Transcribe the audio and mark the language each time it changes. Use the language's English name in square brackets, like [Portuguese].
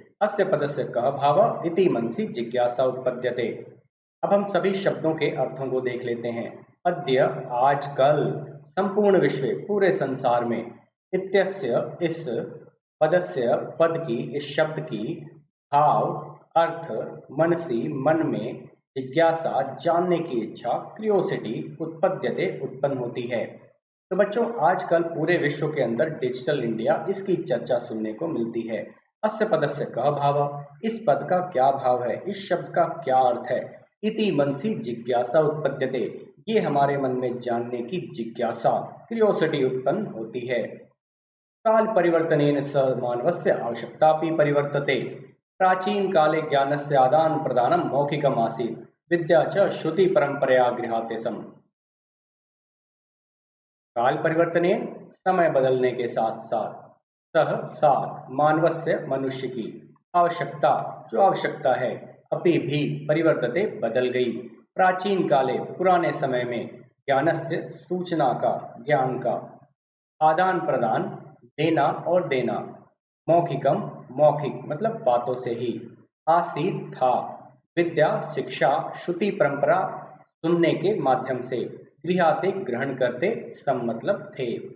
[Sanskrit] अस्य पदस्य कः भावः इति मनसि जिज्ञासा उत्पद्यते। [Hindi] अब हम सभी शब्दों के अर्थों को देख लेते हैं। अद्य आज, कल, संपूर्ण विश्व पूरे संसार में, इत्यस्य इस, पदस्य पद की, इस शब्द की, भाव अर्थ, मनसी मन में, जिज्ञासा जानने की इच्छा, क्रियोसिटी उत्पद्यते उत्पन्न होती है। तो बच्चों, आजकल पूरे विश्व के अंदर डिजिटल इंडिया इसकी चर्चा सुनने को मिलती है। [Sanskrit] अस्य पदस्य कः भावः, [Hindi] इस पद का क्या भाव है, इस शब्द का क्या अर्थ है। [Sanskrit] इति मनसि जिज्ञासा उत्पद्यते, [Hindi] ये हमारे मन में जानने की जिज्ञासा, क्रियोसिटी उत्पन्न होती है। [Sanskrit] काल परिवर्तनेन स मानवस्य आवश्यकतापि परिवर्तते। प्राचीन काले ज्ञानस्य आदान प्रदानं मौखिकम् आसीत्, विद्या च श्रुति परंपरया गृह्यते स्म। [Hindi] काल परिवर्तनेन समय बदलने के साथ साथ, सह साथ, मानवस्य मनुष्य की, आवश्यकता जो आवश्यकता है, अपि भी परिवर्तते बदल गई। प्राचीन काले पुराने समय में, ज्ञानस्य सूचना का, ज्ञान का, आदान प्रदान देना और देना, मौखिकम मौखिक मतलब बातों से ही, आसीत था, विद्या शिक्षा, श्रुति परंपरा सुनने के माध्यम से, गृहाते ग्रहण करते, सम मतलब थे।